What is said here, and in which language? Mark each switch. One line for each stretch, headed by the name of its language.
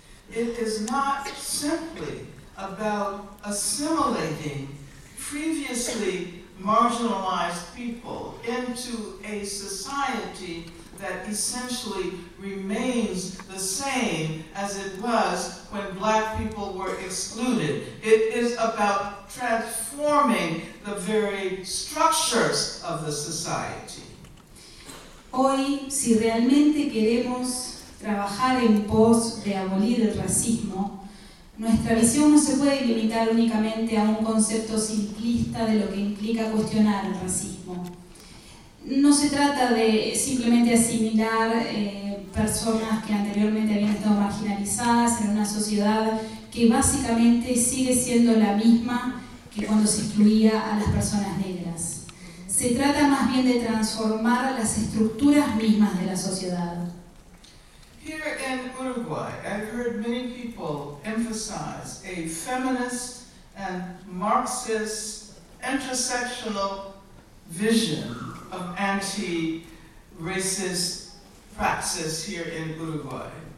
English: It is not simply about assimilating previously marginalized people into a society that essentially remains the same as it was when black people were excluded. It is about transforming the very structures of the society.
Spanish: Hoy, si realmente queremos trabajar en pos de abolir el racismo, nuestra visión no se puede limitar únicamente a un concepto simplista de lo que implica cuestionar el racismo. No se trata de simplemente asimilar personas que anteriormente habían estado marginalizadas en una sociedad que básicamente sigue siendo la misma que cuando se incluía a las personas negras. Se trata más bien de transformar las estructuras mismas de la sociedad.
English: Here in Uruguay, I've heard many people emphasize a feminist and Marxist intersectional vision of anti-racist praxis here in Uruguay.